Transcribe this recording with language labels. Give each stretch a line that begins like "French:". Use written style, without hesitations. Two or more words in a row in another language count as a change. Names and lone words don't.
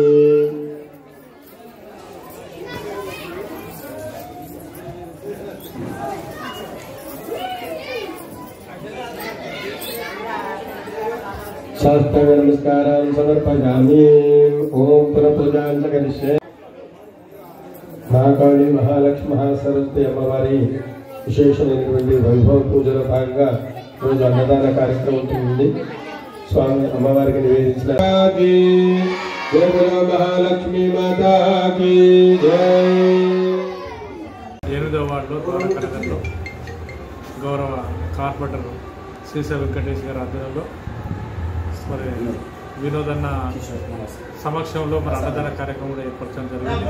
Sanskrit: साष्टांग नमस्कारान् समर्पयामि ओम पुनःपूजां च करिष्ये महाकाली महालक्ष्मी महासरस्वती अम्मवारी
Telugu: విశేషమైనటువంటి వైభవ పూజలో భాగంగా రోజు అన్నదాన కార్యక్రమం ఉంటుంది. స్వామి అమ్మవారికి నివేదించిన
Hindi: जय बोलो महालक्ष्मी माता की जय.
Telugu: 8వ వార్డులో ద్వారకానగర్లో గౌరవ కార్పొరేటర్ శ్రీశైల వెంకటేష్ గారి ఆధ్వర్యంలో మరి వినోదన్న సమక్షంలో మరి అన్నదాన కార్యక్రమం కూడా ఏర్పరచడం జరిగింది.